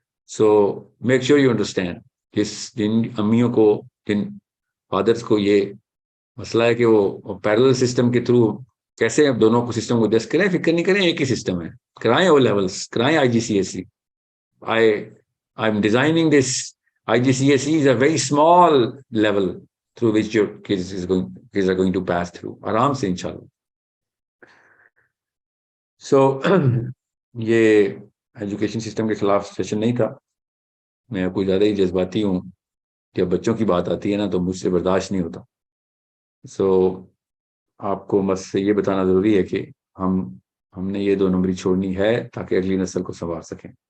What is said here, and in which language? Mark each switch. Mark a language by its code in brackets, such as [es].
[en] so make sure you understand, [ur] جن امیوں کو, جن فادرس کو یہ مسئلہ ہے کہ وہ پیرلل سسٹم کے تھرو کیسے اب دونوں کو سسٹم کو ایڈجسٹ کریں, فکر نہیں کریں, ایک ہی سسٹم ہے, کرائیں او لیولس, کرائیں IGCSE. [en] I'm designing this IGCSE is a very small level through which your kids are going to pass through. [ur] آرام سے انشاءاللہ. سو یہ ایجوکیشن سسٹم کے خلاف سیشن نہیں تھا, میں کوئی زیادہ ہی جذباتی ہوں, جب بچوں کی بات آتی ہے نا تو مجھ سے برداشت نہیں ہوتا. سو آپ کو بس یہ بتانا ضروری ہے کہ ہم نے یہ 2 نمبری چھوڑنی ہے تاکہ اگلی نسل کو سنوار سکیں.